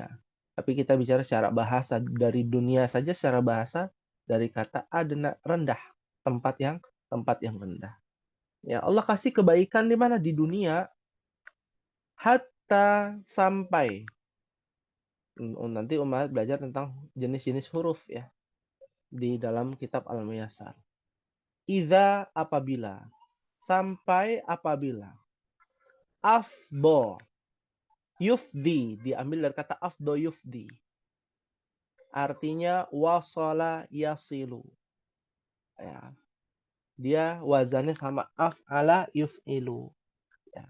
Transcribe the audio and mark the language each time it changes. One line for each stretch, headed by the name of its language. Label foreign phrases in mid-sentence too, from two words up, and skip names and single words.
Indonesian: Tapi kita bicara secara bahasa, dari dunia saja secara bahasa dari kata adna, rendah, tempat yang rendah. Ya, Allah kasih kebaikan di mana? Di dunia. Hatta sampai. Nanti umat belajar tentang jenis-jenis huruf ya di dalam kitab Al-Muyassar. Idza apabila, sampai apabila.
Arabic: Afdo yufdi,
Indonesian: diambil dari kata
Arabic: afdo yufdi. Artinya wasala yasilu.
Indonesian: Ya. Dia wazannya sama
Arabic: af'ala yuf'ilu.